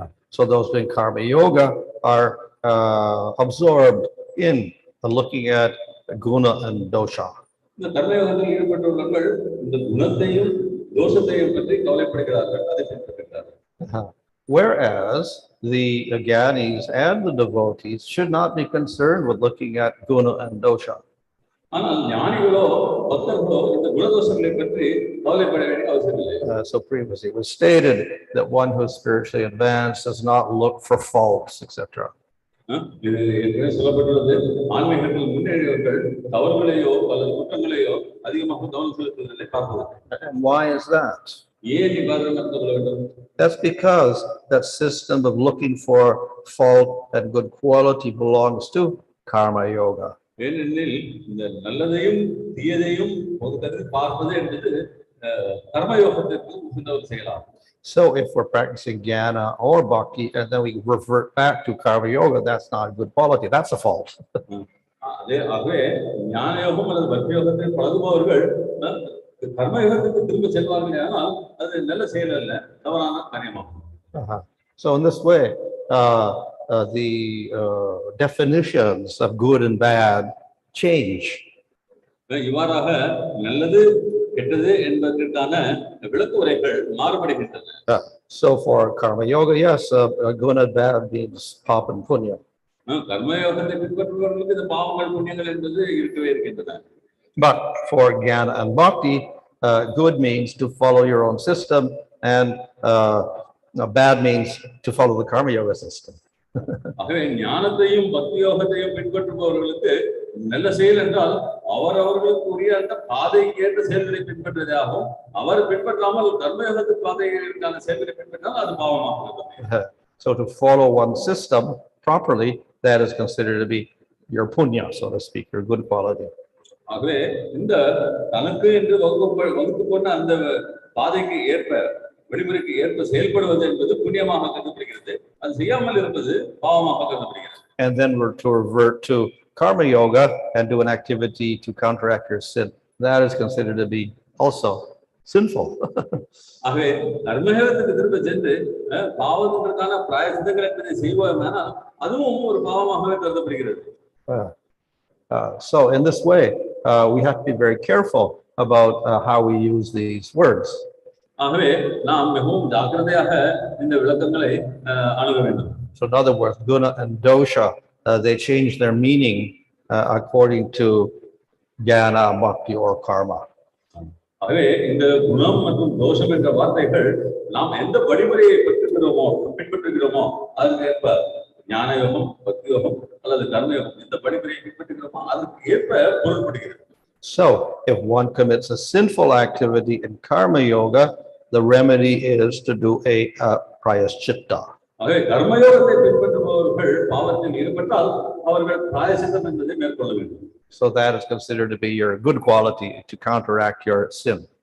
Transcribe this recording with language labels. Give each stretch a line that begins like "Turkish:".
English: So those doing karma yoga are absorbed in looking at guṇa and doṣa.
Tamil: இந்த கர்மயோகத்தில் ஈடுபட்டுள்ளவர்கள் இந்த குணத்தையும் தோஷத்தையும் பற்றி கவலைப்படுகிறார்கள், அதை பின்பற்றுகிறார்கள்.
English: Whereas the jnanis and the devotees should not be concerned with looking at guna and dosha.
Tamil: ஆனால் ஞானிகளோ பக்தர்களோ இந்த குணதோஷங்களை பற்றி கவலைப்பட வேண்டிய அவசியம் இல்லை.
English: So previously it was stated that one who is spiritually advanced does not look for faults, etc.
Tamil: இது ஏற்கனவே சொல்லப்பட்டுள்ளது, ஆன்மீகத்தில் முன்னேறியவர்கள் தவறுகளையோ அல்லது குற்றங்களையோ அதிகமாக கவனம் செலுத்துவதில்லை, பார்ப்பதில்லை.
English: And why is that?
Tamil: ஏன் இவ்வாறு நடந்து கொள்ள வேண்டும்?
English: That's because that system of looking for fault and good quality belongs to karma yoga.
Tamil: ஏனெனில் இந்த நல்லதையும் தீயதையும் ஒரு கருதி பார்ப்பது என்பது கர்மயோகத்திற்கு உகந்த ஒரு செயலாகும்.
English: So if we're practicing jnana or bhakti and then we revert back to karma yoga, that's not a good quality, that's a fault.
Tamil: ஆகவே ஞான யோகம் அல்லது பக்தி யோகத்தை பழகுபவர்கள் கர்மயோகத்துக்கு திரும்ப செல்வார்கள், ஆனால் அது நல்ல செயல் அல்ல, தவறான காரியமாகும்.
English: So in this way, the definitions of good and bad change.
Tamil: இவ்வாறாக நல்லது கெட்டது என்பதற்கான விளக்க உரைகள் மாறுபடுகின்றன.
English: So for karma yoga, yes, good and bad means papa and punya.
Tamil: கர்மயோகத்தை பின்பற்றுபவர்களுக்கு இந்த பாவங்கள் புண்ணியங்கள் என்பது இருக்கவே இருக்கின்றன.
English: But for jnana and bhakti, good means to follow your own system, and bad means to follow the karma yoga system.
Tamil: ஆகவே ஞானத்தையும் பக்தி யோகத்தையும் பின்பற்றுபவர்களுக்கு நல்ல செயல் என்றால் அவர்களுக்கு உரிய அந்த பாதைக்கு ஏற்ற செயல்களை பின்பற்றுவதாகவும், அவர் பின்பற்றாமல் கர்மயோகத்து பாதைகளுக்கான செயல்களை பின்பற்றால் அது பாவமாகும்.
English: So to follow one system properly, that is considered to be your punya, so to speak, your good quality.
Tamil: ஆகவே இந்த தனக்கு என்று வகுத்து கொண்ட அந்த பாதைக்கு ஏற்ப வழிமுறைக்கு ஏற்ப செயல்படுவது என்பது புண்ணியமாக கருதப்படுகிறது, அது செய்யாமல் இருப்பது பாவமாக கருதப்படுகிறது.
English: And then we're to revert to karma yoga and do an activity to counteract your sin. That is considered to be also sinful.
Tamil: ஆகவே கர்மயோகத்துக்கு திரும்ப சென்று பாவத்திற்கான பிராயசித்தங்கள் என்பதை செய்வோமானால் அதுவும் ஒரு பாவமாகவே கருதப்படுகிறது.
English: So in this way, we have to be very careful about how we use these words.
Tamil: ஆகவே நாம் மிகவும் ஜாக்கிரதையாக இந்த விளக்கங்களை அணுக வேண்டும்.
English: So in other words, guna and dosha, they change their meaning according to jnana, bhakti or karma.
Tamil: ஆகவே இந்த குணம் மற்றும் தோஷம் என்ற வார்த்தைகள் நாம் எந்த வழிமுறையை பின்பற்றுகிறோமோ அதற்கு ஏற்ப ஞான யோகம், பக்தி யோகம் அல்லது கர்மயோகம் எந்த வழிமுறையை பின்பற்றுகிறோமோ அதற்கு ஏற்ப பொருள்படுகிறது.
English: So if one commits a sinful activity in karma yoga, the remedy is to do a prayaśchitta.
Tamil: ஆகவே கர்மயோகத்தை பின்பற்றுபவர்கள் பாவத்தில் ஈடுபட்டால் அவர்கள் பிராயசித்தம் என்பதை மேற்கொள்ள வேண்டும்.
English: So that is considered to be your good quality to counteract your sin.